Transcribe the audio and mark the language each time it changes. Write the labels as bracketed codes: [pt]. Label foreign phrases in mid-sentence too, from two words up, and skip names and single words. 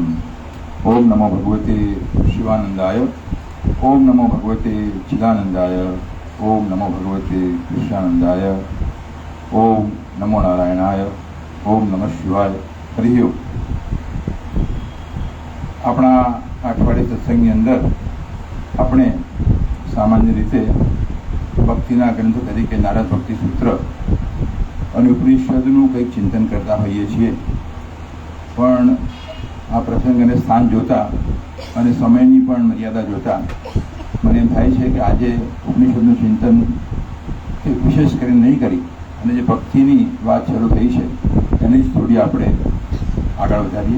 [sa] ओम नमो भगवते शिवानंदाय, ओम नमो भगवते चिदानंदाय, ओम नमो भगवते कृष्णानंदाय, ओम नमो नारायणाय, ओम नमः शिवाय। हरि ओम। [gu] આપણા અઠવાડિયે સત્સંગની અંદર આપણે સામાન્ય રીતે ભક્તિના ગ્રંથ તરીકે નારદ ભક્તિ સૂત્ર અને ઉપનિષદનું કંઈક ચિંતન કરતા હોઈએ છીએ, પણ આ પ્રસંગ અને સ્થાન જોતા અને સમયની પણ મર્યાદા જોતા મને એમ થાય છે કે આજે ઉપનિષદનું ચિંતન વિશેષ કરીને નહીં કરી અને જે ભક્તિની વાત શરૂ થઈ છે એની જ થોડી આપણે આગળ વધારીએ.